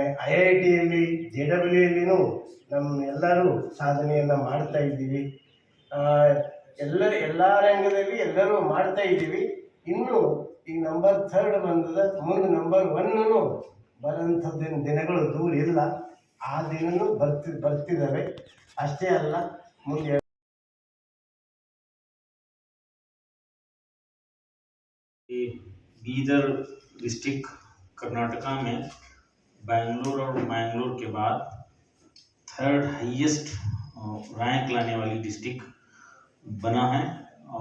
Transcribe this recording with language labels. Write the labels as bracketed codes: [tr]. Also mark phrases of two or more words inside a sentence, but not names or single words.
[kn] IITಯಲ್ಲಿ JEEಯಲ್ಲಿನೂ ನಮ್ಮ ಎಲ್ಲರೂ ಸಾಧನೆಯನ್ನು ಮಾಡ್ತಾ ಇದ್ದೀವಿ. ಎಲ್ಲ ರಂಗದಲ್ಲಿ ಎಲ್ಲರೂ ಮಾಡ್ತಾ ಇದ್ದೀವಿ. ಇನ್ನು ಈ ನಂಬರ್ 3 ಬಂದದ, ಮುಂದೆ ನಂಬರ್ 1 ಬರೋಂಥದ್ದಿನ ದಿನಗಳು ದೂರ ಇಲ್ಲ. ಆ ದಿನನೂ ಬರ್ತಿದ್ದಾವೆ. ಅಷ್ಟೇ ಅಲ್ಲ, ಮುಂದೆ [hi] बीदर डिस्ट्रिक्ट कर्नाटका में बेंगलोर और मैंगलोर के बाद 3rd [en] highest rank [hi] लाने वाली डिस्ट्रिक्ट बना है।